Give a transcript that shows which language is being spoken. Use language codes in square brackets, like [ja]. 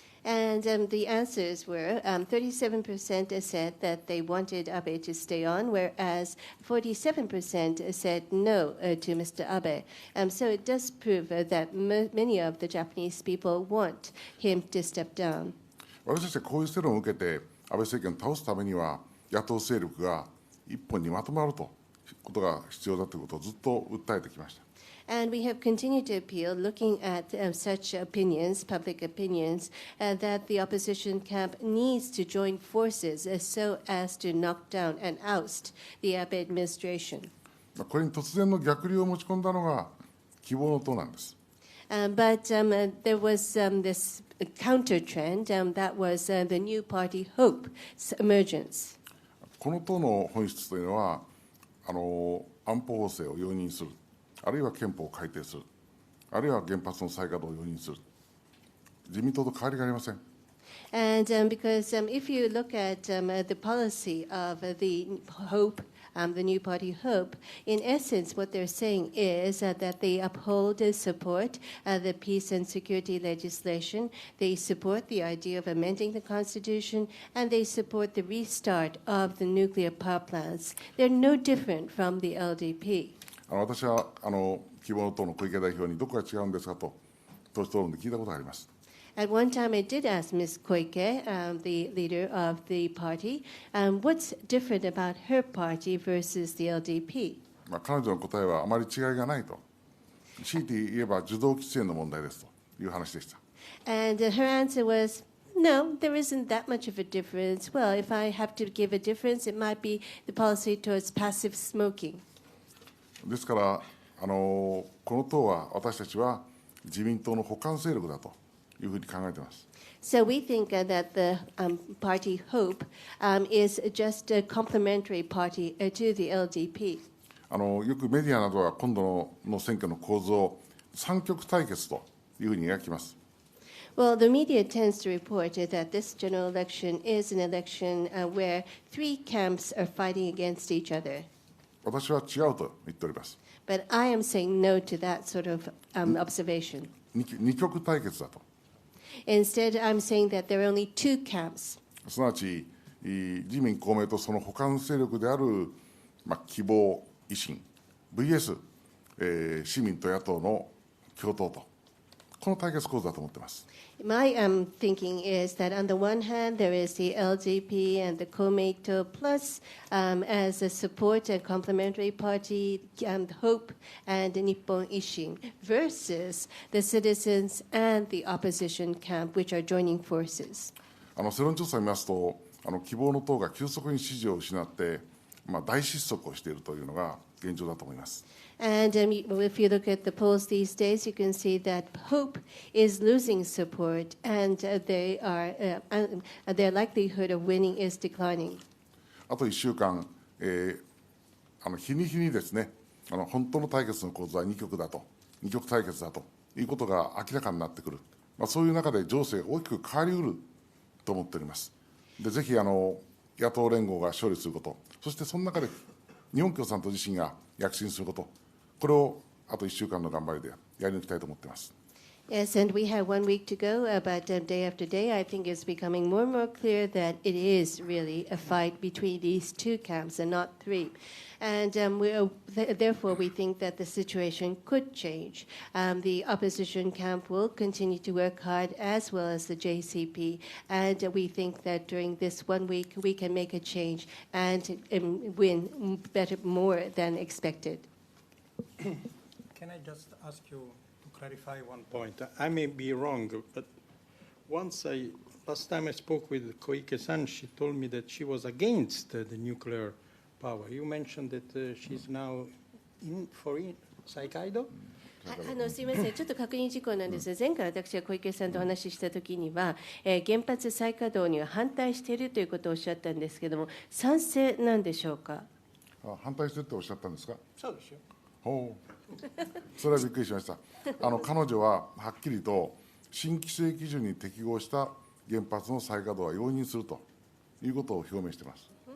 [en] And the answers were 37% said that they wanted Abe to stay on, whereas 47% said no to Mr. Abe. So it does prove that many of the Japanese people want him to step down. [ja] 私たちはこういう世論を受けて、安倍政権を倒すためには、野党勢力が一本にまとまるということが必要だということをずっと訴えてきました。 [en] And we have continued to appeal, looking at such opinions, public opinions, that the opposition camp needs to join forces so as to knock down and oust the Abe administration. [ja] これに突然の逆流を持ち込んだのが希望の党なんです。 [en] But there was this counter trend that was the new party Hope's emergence. [ja] この党の本質というのは、安保法制を容認する。あるいは憲法を改定する、あるいは原発の再稼働を容認する、自民党と変わりがありません。 [en] And because if you look at the policy of the Hope, the new party Hope, in essence, what they're saying is that they uphold and support the peace and security legislation, they support the idea of amending the Constitution, and they support the restart of the nuclear power plants. They're no different from the LDP. [ja] 私は希望の党の小池代表にどこが違うんですかと党首討論で聞いたことがあります。 [en] At one time, I did ask Ms. Koike, the leader of the party, what's different about her party versus the LDP? [ja] 彼女の答えはあまり違いがないと。強いて言えば受動喫煙の問題ですという話でした。 [en] And her answer was, no, there isn't that much of a difference. Well, if I have to give a difference, it might be the policy towards passive smoking. [ja] ですからこの党は私たちは自民党の補完勢力だというふうに考えています。 [en] So we think that the party Hope is just a complementary party to the LDP. [ja] よくメディアなどは今度の選挙の構図を三極対決というふうに描きます。 [en] Well, the media tends to report that this general election is an election where three camps are fighting against each other. [ja] 私は違うと言っております。 [en] But I am saying no to that sort of observation. [ja] 二極対決だと。 [en] Instead, I'm saying that there are only two camps. [ja] すなわち自民公明とその補完勢力である、希望維新 VS、市民と野党の共闘とこの対決構図だと思っています。 [en] My thinking is that on the one hand, there is the LDP and the Komeito plus as a support and complementary party, Hope and Nippon Ishin, versus the citizens and the opposition camp, which are joining forces. [ja] 世論調査を見ますと、希望の党が急速に支持を失って、大失速をしているというのが現状だと思います。 [en] And if you look at the polls these days, you can see that Hope is losing support, and their likelihood of winning is declining. [ja] あと1週間、日に日にですね、本当の対決の構図は2極だと、2極対決だということが明らかになってくる、そういう中で情勢が大きく変わりうると思っております。でぜひ野党連合が勝利すること、そしてその中で日本共産党自身が躍進すること、これをあと1週間の頑張りでやり抜きたいと思っています。 [en] Yes, and we have 1 week to go, but day after day, I think it's becoming more and more clear that it is really a fight between these two camps and not three. And therefore, we think that the situation could change. The opposition camp will continue to work hard, as well as the JCP. And we think that during this 1 week, we can make a change and win more than expected. Can I just ask you to clarify one point? I may be wrong, but last time I spoke with Koike-san, she told me that she was against the nuclear power. You mentioned that she's now in Saikaido? [ja] すみません、ちょっと確認事項なんですが、前回私が小池さんとお話ししたときには、原発再稼働には反対しているということをおっしゃったんですけれども、賛成なんでしょうか。反対してっておっしゃったんですか。そうですよ。ほう、それはびっくりしました。彼女ははっきりと新規制基準に適合した原発の再稼働は容認するということを表明しています。